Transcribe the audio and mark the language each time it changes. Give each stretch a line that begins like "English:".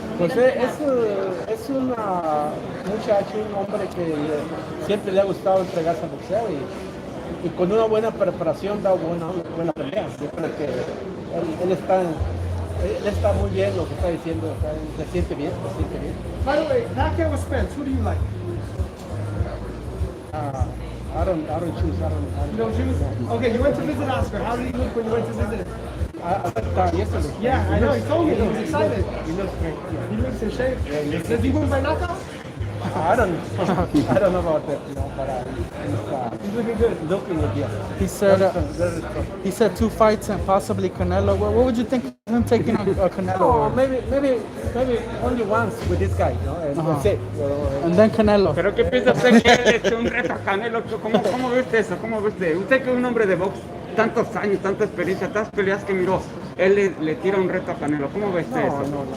Spanish: Pues es un muchacho, un hombre que siempre le ha gustado entregarse al boxeo y con una buena preparación da buena pelea. Yo creo que él está muy bien lo que está diciendo, se siente bien, se siente bien.
English: By the way, PACQUIAOSPENCE, who do you like? I don't choose. You don't choose? Okay, you went to visit Oscar. How did he look when you went to visit him? I yesterday. Yeah, I know. He told me. He was excited. He looks great. He looks in shape. Does he win by knockout? I don't know about that, but he's looking good. Looking good, yeah. He said 2 fights and possibly Canelo. What would you think of him taking on Canelo? Oh, maybe only once with this guy, and that's it. And then Canelo.
Spanish: Pero ¿qué piensa usted que él es un reto a Canelo? ¿Cómo ve usted eso? ¿Cómo ve usted? Usted que es un hombre de box, tantos años, tanta experiencia, tantas peleas que miró, él le tira un reto a Canelo. ¿Cómo ve usted eso? No.